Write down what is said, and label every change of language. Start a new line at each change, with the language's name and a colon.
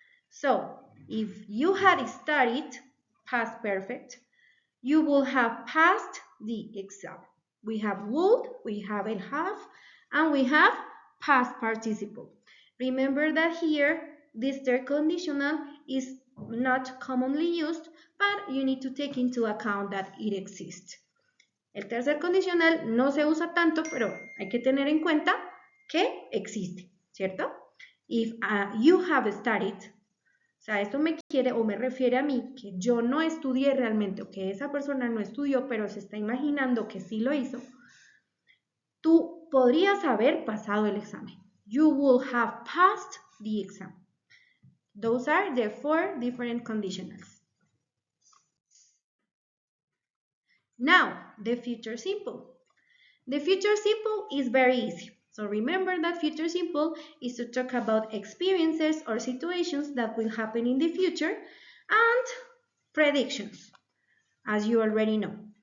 English: So, if you had studied past perfect, you will have passed the exam. We have would, we have have, and we have past participle. Remember that here, this third conditional is not commonly used, but you need to take into account that it exists.
Spanish: El tercer condicional no se usa tanto, pero hay que tener en cuenta que existe, ¿cierto?
English: If you have studied,
Spanish: o sea, esto me quiere o me refiere a mí que yo no estudié realmente o que esa persona no estudió, pero se está imaginando que sí lo hizo. Tú podrías haber pasado el examen.
English: You will have passed the exam. Those are the 4 different conditionals. Now, the future simple. The future simple is very easy. So remember that future simple is to talk about experiences or situations that will happen in the future and predictions, as you already know.